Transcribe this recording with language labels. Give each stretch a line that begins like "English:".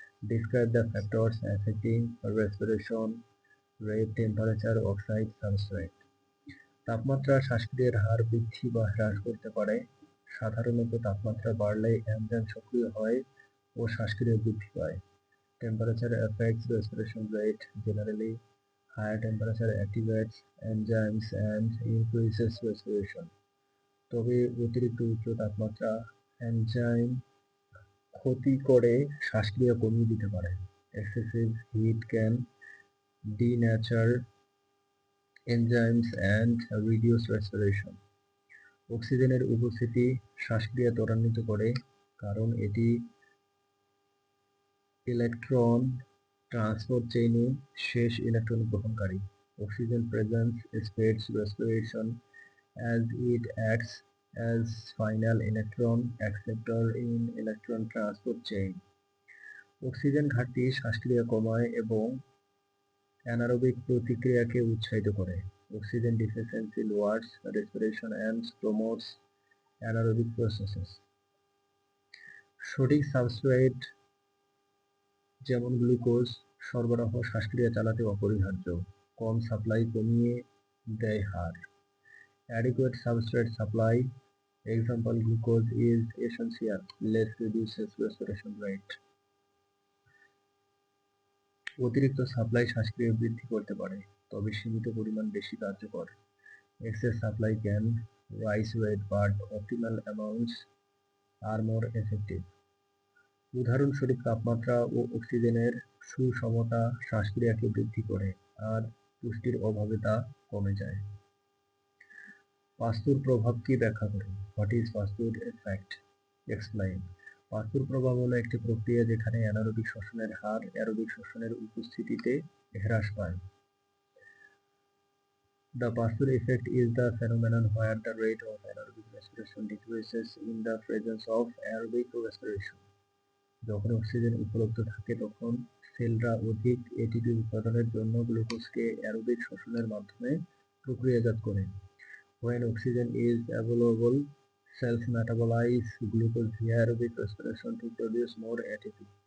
English: Describe the factors affecting respiration, rate, temperature, oxide, substrate.
Bangla: তাপমাত্রা শ্বাসক্রিয়ার হার বৃদ্ধি বা হ্রাস করতে পারে। সাধারণত তাপমাত্রা বাড়লে এনজাইম সক্রিয় হয় ও শ্বাসক্রিয়া বৃদ্ধি পায়।
English: Temperature affects respiration rate. Generally, higher temperature activates enzymes and increases respiration.
Bangla: তবে অতিরিক্ত উচ্চ তাপমাত্রা এনজাইম ক্ষতি করে শ্বাসক্রিয়া কমিয়ে দিতে পারে।
English: Excessive heat can denature enzymes and reduce respiration.
Bangla: অক্সিজেনের উপস্থিতি শ্বাসক্রিয়া ত্বরান্বিত করে, কারণ এটি ইলেকট্রন ট্রান্সপোর্ট চেইনে শেষ ইলেকট্রন গ্রহণকারী।
English: Oxygen presence speeds respiration as it acts as final electron acceptor in electron transport chain.
Bangla: Oxygen ঘাটতি শ্বাসক্রিয়া কমায় এবং অ্যানারোবিক প্রতিক্রিয়াকে উৎসাহিত করে।
English: Oxygen deficiency lowers respiration and promotes anaerobic processes.
Bangla: সঠিক সাবস্ট্রেট যেমন গ্লুকোজ সরবরাহ শ্বাসক্রিয়া চালাতে অপরিহার্য। কম সাপ্লাই কমিয়ে দেয় হার।
English: Adequate substrate supply, example glucose, is essential. Less reduces respiration rate.
Bangla: অতিরিক্ত সাপ্লাই শ্বাসক্রিয়া বৃদ্ধি করতে পারে, তবে সীমিত পরিমাণ বেশি কার্যকর।
English: Excess supply can rise rate, but optimal amounts are more effective.
Bangla: উদাহরণস্বরূপ, তাপমাত্রা ও অক্সিজেনের সুষমতা শ্বাসক্রিয়াকে বৃদ্ধি করে, আর পুষ্টির অভাবে তা কমে যায়। পাস্তুর প্রভাব কি ব্যাখ্যা করুন।
English: What is Pastu's effect? Explain.
Bangla: পাস্তুর প্রভাব হলো একটি প্রক্রিয়া যেখানে অ্যানারোবিক শ্বসনের হার অ্যারোবিক শ্বসনের উপস্থিতিতে হ্রাস পায়।
English: The Pastur effect is the phenomenon where the rate of anaerobic respiration decreases in the presence of aerobic respiration.
Bangla: যখন অক্সিজেন উপলব্ধ থাকে তখন সেলরা অধিক এটিপি উৎপাদনের জন্য গ্লুকোজকে অ্যারোবিক শ্বসনের মাধ্যমে প্রক্রিয়াজাত করে।
English: When oxygen is available, cells metabolize glucose via aerobic respiration to produce more ATP.